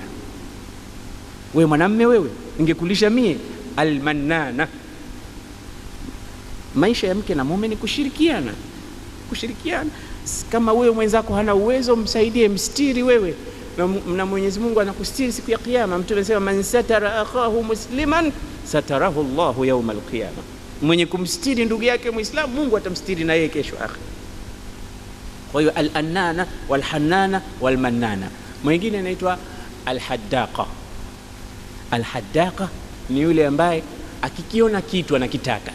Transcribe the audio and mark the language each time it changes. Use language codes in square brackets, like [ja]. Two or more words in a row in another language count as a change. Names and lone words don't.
[sw] Wewe mwanamume wewe, ningekulisha mie. Al-Mannana. Maisha ya mke na mume ni kushirikiana. Kama wewe mwenzako hana uwezo, msaidie, mstiri wewe, na Mwenyezi Mungu anakustiri siku ya Kiyama. Mtume anasema [ar] من ستر أخاه مسلما ستره الله يوم القيامة. [sw] Mwenye kumstiri ndugu yake Muislamu, Mungu atamstiri na yeye kesho akhir. Kwa hiyo [ar] الأنانة والحنانة والمنانة. [sw] Mwingine anaitwa al-Haddaqa. Al-Haddaqa ni yule ambaye akikiona kitu anakitaka.